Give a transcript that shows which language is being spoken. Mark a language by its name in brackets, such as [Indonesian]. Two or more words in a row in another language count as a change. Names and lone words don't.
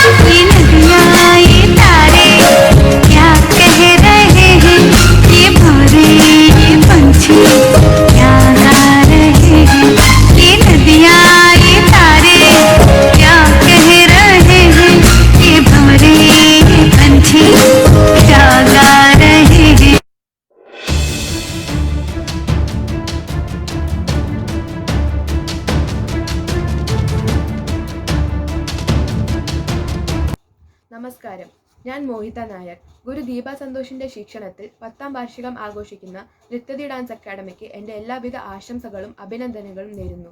[Hindi] ये नदियाँ ये तारे क्या कह रहे हैं, ये भंवरे ये पंछी क्या गा रहे हैं। ये नदियाँ ये तारे क्या कह रहे हैं, ये भंवरे ये पंछी क्या गा रहे हैं। [Malayalam] നമസ്കാരം, ഞാൻ മോഹിത നായർ. ഗുരു ദീപ സന്തോഷിന്റെ ശിക്ഷണത്തിൽ 10ാം വാർഷികം ആഘോഷിക്കുന്ന നൃത്യതി ഡാൻസ് അക്കാഡമിക്ക് എൻ്റെ എല്ലാവിധ ആശംസകളും അഭിനന്ദനങ്ങളും നേരുന്നു.